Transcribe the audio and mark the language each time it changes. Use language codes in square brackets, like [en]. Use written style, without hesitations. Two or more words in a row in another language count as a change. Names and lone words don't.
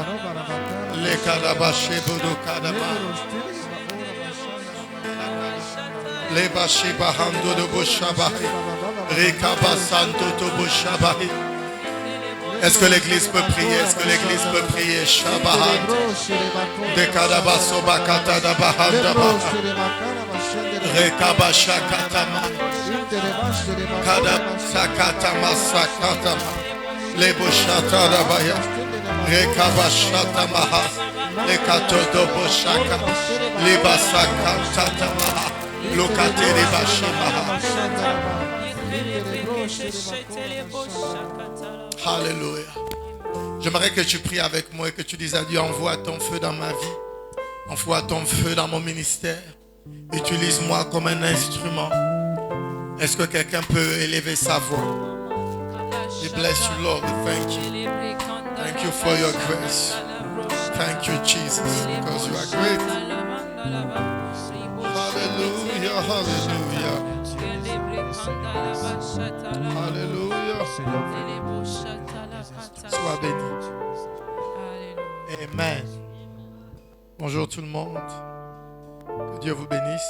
[fr] Le kadaba shebodo kadama. Le bashi bahando de vos shabbat. Re kaba santo de vos shabbat. Est-ce que l'Église peut prier? Est-ce que l'Église peut prier? Shabbat. De kadaba soba katada bahanda. Rekaba shakatama. Kada sakatama sakatama. Lebo shatara baya. Rekaba shatama. Lekatodo boshaka. Leba sakatama. Lokate leba shima. Alléluia. J'aimerais que tu pries avec moi et que tu dises à Dieu, envoie ton feu dans ma vie. Envoie ton feu dans mon ministère. Utilise-moi comme un instrument. Est-ce que quelqu'un peut élever sa voix? [en] We bless you, Lord. Thank you. Thank you for your grace. Thank you, Jesus, because you are great. Hallelujah, hallelujah. Hallelujah. [fr] Sois béni. Amen. Bonjour tout le monde. Que Dieu vous bénisse.